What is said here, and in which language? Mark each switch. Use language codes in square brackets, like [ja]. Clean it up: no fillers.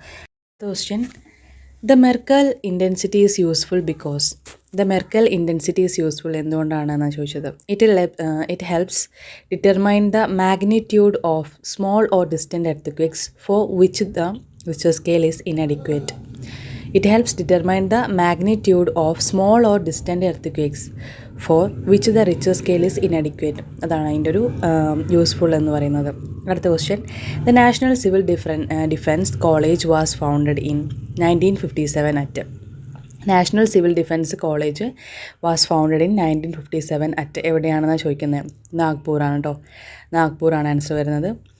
[ml] അടുത്ത [en] Question, the Mercalli intensity is useful because. The Mercalli intensity is useful [ml] എന്തുകൊണ്ടാണെന്നാണ് ചോദിച്ചത്. [en] It helps determine the magnitude of small or distant earthquakes for which the Richter scale is inadequate. It helps determine the magnitude of small or distant earthquakes for which the Richter scale is inadequate. [ml] അതാണ് അതിൻ്റെ ഒരു useful എന്ന് പറയുന്നത്. അടുത്ത question, [en] The National Civil Defence College was founded in 1957 at. National Civil Defence College was founded in 1957 at. [ml] എവിടെയാണെന്നാണ് ചോദിക്കുന്നത്? നാഗ്പൂറാണ് കേട്ടോ. നാഗ്പൂറാണ് answer വരുന്നത്.